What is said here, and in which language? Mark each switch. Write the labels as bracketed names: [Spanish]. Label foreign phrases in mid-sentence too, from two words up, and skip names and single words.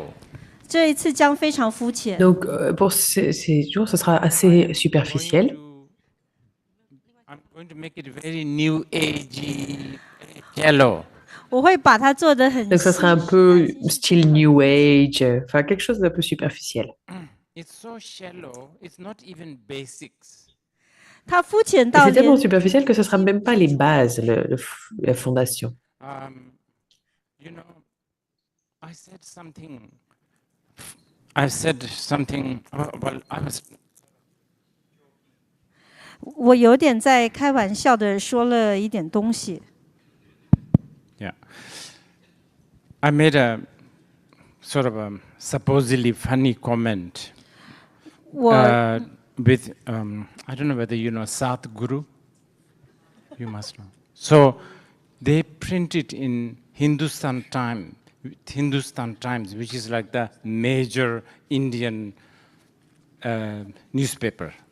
[Chinese] 这一次将非常肤浅。 [French] Donc pour ces jours, ce sera assez superficiel. [English] I'm going to make it very new agey, very shallow. [Chinese] 我会把它做得很 [French] Donc ça [Chinese] 细 [French] sera un [Chinese] 致 [French] peu [Chinese] 但是是 [French] style [Chinese] 很 [French] New [Chinese] 肤浅 [French] Age, enfin quelque chose d'un peu superficiel. [English] It's so shallow, it's not even basics. [Chinese] 它肤浅 [French] Et [Chinese] 到 [French] c'est tellement [Chinese] 连 [French] superficiel que ce sera [Chinese] 基 [French] même pas les [Chinese] 基础 [French] bases, la fondation. [English] You know, I said something. Well, I was [Chinese] 我有点在开玩笑的说了一点东西。 [English] Yeah. I made a sort of a supposedly funny comment with, I don't know whether you know SAUTE Guru. You must know. So they print it in Hindustan Times, which is like the major Indian newspaper.